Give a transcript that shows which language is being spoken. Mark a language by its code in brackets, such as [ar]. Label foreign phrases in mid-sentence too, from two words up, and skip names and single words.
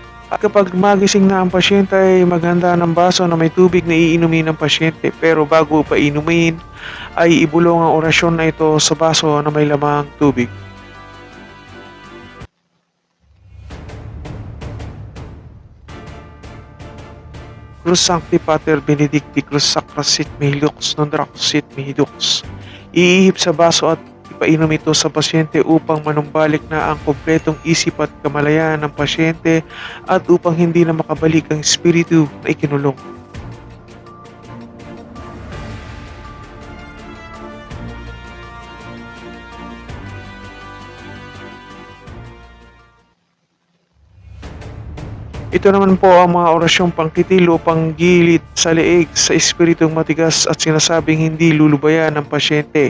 [tl] At kapag magising na ang pasyente ay maghanda ng baso na may tubig na iinumin ng pasyente, pero bago pa inumin ay ibulong ang orasyon na ito sa baso na may lamang tubig. [la] Cruz Sancti Pater Benedicti Cruz Sacra Sit Mihi Lux Non Drac Sit Mihi Lux. [tl] Iihip sa baso at ipainom ito sa pasyente upang manumbalik na ang kompletong isip at kamalayan ng pasyente at upang hindi na makabalik ang espiritu na ikinulong. Ito naman po ang mga orasyong pangkitil o panggilid sa leeg sa espiritong matigas at sinasabing hindi lulubayan ng pasyente.